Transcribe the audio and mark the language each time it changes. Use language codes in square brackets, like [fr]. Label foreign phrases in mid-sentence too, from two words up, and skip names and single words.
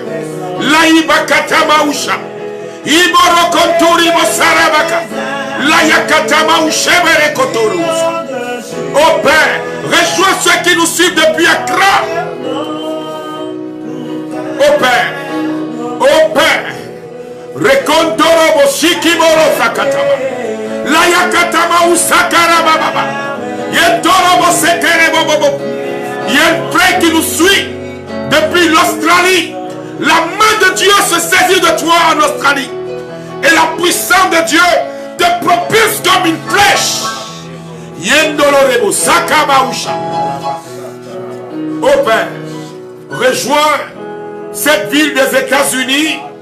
[fr] Laïba Katamausha. Iboro Konturi Mosarabaka. Layakatama Ushebere Kotorusa. Ô Père, rejoins ceux qui nous suivent depuis Accra. Ô Père, Rekontoro Boshikiboro Sakatama. Layakatama Usakara Baba. Yentoro Bosekere Bobo. Il y a un frère qui nous suit depuis l'Australie. La main de Dieu se saisit de toi en Australie. Et la puissance de Dieu te propulse comme une flèche. Yendolorebo Sakabausha. Ô Père, rejoins cette ville des États-Unis.